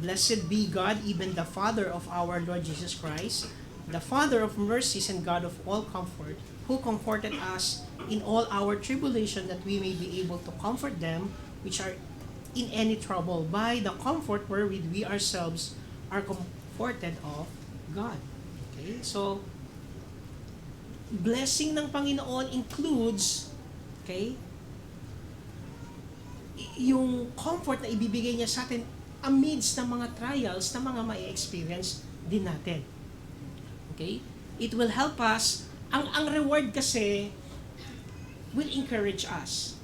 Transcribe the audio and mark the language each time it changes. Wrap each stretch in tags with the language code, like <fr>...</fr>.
<en>Blessed be God, even the Father of our Lord Jesus Christ, the Father of mercies and God of all comfort, who comforted us in all our tribulation, that we may be able to comfort them which are in any trouble by the comfort wherewith we ourselves are comforted of God. Okay?</en> <tl>So, blessing ng Panginoon includes, okay, yung comfort na ibibigay niya sa atin amidst ng mga trials na mga mai-experience din natin.</tl> <en>Okay? It will help us. Ang reward kasi will encourage us.</en>